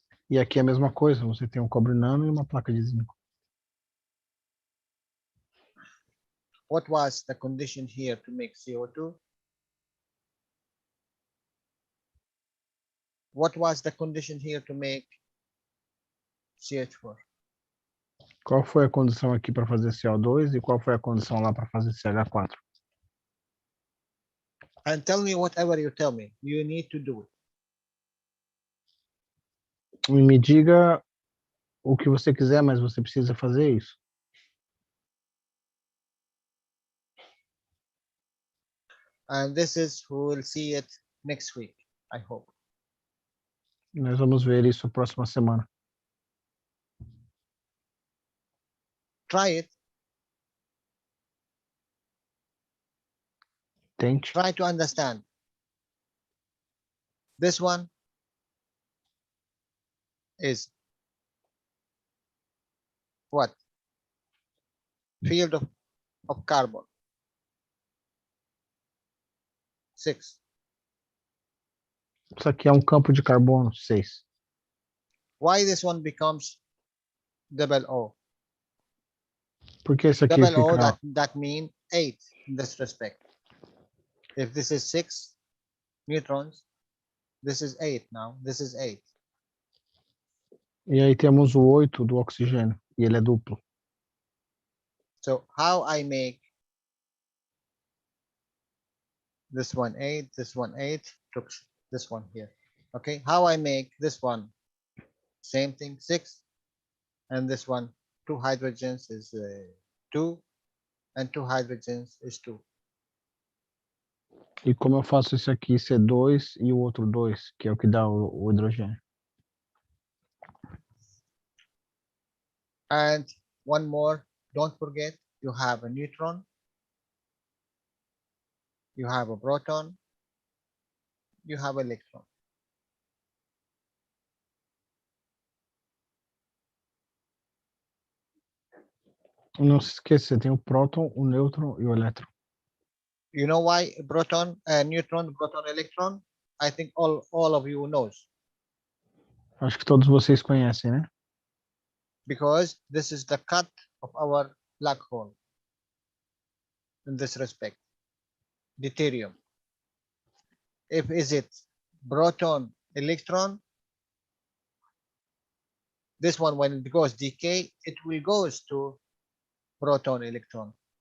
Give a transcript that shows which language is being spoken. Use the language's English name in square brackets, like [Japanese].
[Portuguese] E aqui é a mesma coisa, você tem um cobre nano e uma placa de zinco. [English] What was the condition here to make CO2? What was the condition here to make CH4? [Portuguese] Qual foi a condição aqui para fazer CO2 e qual foi a condição lá para fazer CH4? [English] And tell me whatever you tell me, you need to do it. [Portuguese] E me diga o que você quiser, mas você precisa fazer isso. [English] And this is, we will see it next week, I hope. [Portuguese] Nós vamos ver isso a próxima semana. [English] Try it. [Portuguese] Tente. [English] Try to understand. This one is what? Field of carbon. 6. [Portuguese] Isso aqui é um campo de carbono, 6. [English] Why this one becomes double O? [Portuguese] Porque isso aqui [English] Double O, [Portuguese] fica... [English] that means 8 in this respect. If this is 6 neutrons, this is 8 now. This is 8. [Portuguese] E aí temos o 8 do oxigênio, e ele é duplo. [English] So how I make this one 8, this one 8, took this one here. Okay, how I make this one? Same thing, 6, and this one 2 hydrogens is 2, and 2 hydrogens is 2. [Portuguese] E como eu faço esse aqui ser 2 e o outro 2, que é o que dá o hidrogênio. [English] And one more, don't forget, you have a neutron, you have a proton, you have an electron. [Portuguese] Não se esqueça, você tem o próton, o nêutron e o elétron. [English] You know why proton, neutron, proton, electron? I think all of you knows. [Portuguese] Acho que todos vocês conhecem, né? [English] Because this is the cut of our black hole in this respect. Deuterium. If is it proton, electron, this one when it goes decay, it will goes to proton, electron.